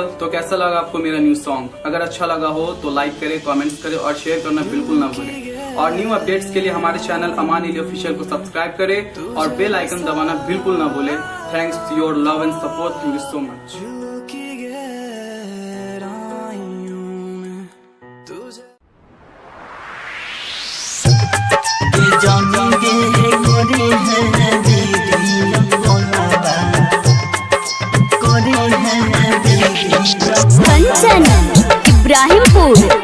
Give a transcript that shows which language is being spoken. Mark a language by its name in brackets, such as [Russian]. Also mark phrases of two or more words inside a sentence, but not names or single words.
[Hindi] तो कैसा लगा आपको मेरा [English] new song? [Hindi] अगर अच्छा लगा हो तो लाइक करें, कमेंट्स करें और शेयर करना बिल्कुल ना भूलें। और [English] new updates [Hindi] के लिए हमारे चैनल अमान अली ऑफिशियल को सब्सक्राइब करें और [English] bell icon [Hindi] दबाना बिल्कुल ना भूलें। [English] Thanks to your love and support, thank you so much. [Hindi] दिल की गहराइयों में तुझे कंचन इब्राहिमपुर।